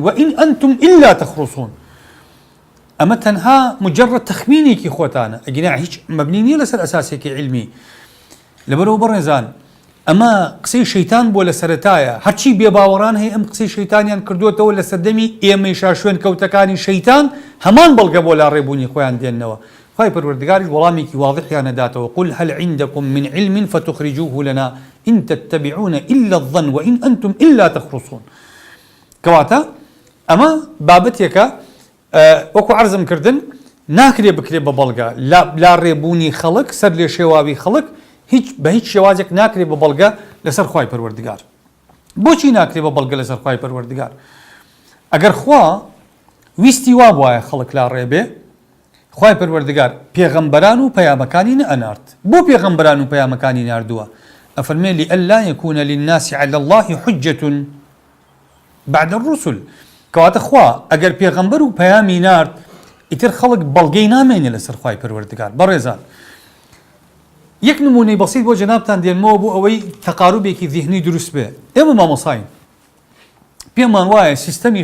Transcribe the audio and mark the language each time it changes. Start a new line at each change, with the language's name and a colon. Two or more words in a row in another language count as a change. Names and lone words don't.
Arabic: وئین ئەنتم ئیلا تەخڕوسون.
Central Kurdish: ئەمە تەنها مجرد تەخمینێکی خۆتانە، ئەگینا هیچ مەبنی نییە لەسەر ئەساسێکی علمی. لەبەرەوە بەڕێزان ئەمە قسەی شەیتان بۆ لە سەرەتایە هەرچی بێباوەڕان هەیە ئەم قسەی شەیتانیان کردوێتەوە لە سەردەمی ئێمەیشا شوێن کەوتەکانی شەیتان هەمان بەڵگە بۆ لا ڕێبوونی خۆیان دێننەوە خی پەروەردگاریش وەڵامێکی واضحیان نەداتەوە
Arabic: قل هل عندكم من علم فتخرجوه لنا إن تتبعون إلا الظن وإن أنتم إلا تخرصون
Central Kurdish: کەواتە ئەمە بابەتێکە وەکو عەرزم کردن ناکرێ بکرێ بە بەڵگە لا ڕێبوونی خەڵک سەر لێ شێواوی خەڵک بە هیچ شێوازێک ناکرێ بە بەڵگە لەسەر خوای پەروەردگار بۆچی ناکرێ بە بەڵگە لەسەر خوای پەروەردگار ئەگەر خوا ویستی وا بواە خەڵک لا ڕێبێ خوای پەروەردگار پێغەمبەران و پەیامەکانی نەئەنارد بۆ پێغەمبەران و پەیامەکانی ناردووە ئەفەرمێ
Arabic: لئەلا یەکونە للناس علی الله حجة بعد الرسل
Central Kurdish: کەواتە خوا ئەگەر پێغەمبەر و پەیامی نارد ئیتر خەڵک بەڵگەی نامێنێ لەسەر خوای پەروەردگار بەڕێزان یەک نمونەی بەسیط بۆ جەنابتان دێنمەوە بۆ ئەوەی تەقاروبێکی ذیهنی دروست بێ ئێمە مامۆساین پێمان وایە سیستەمی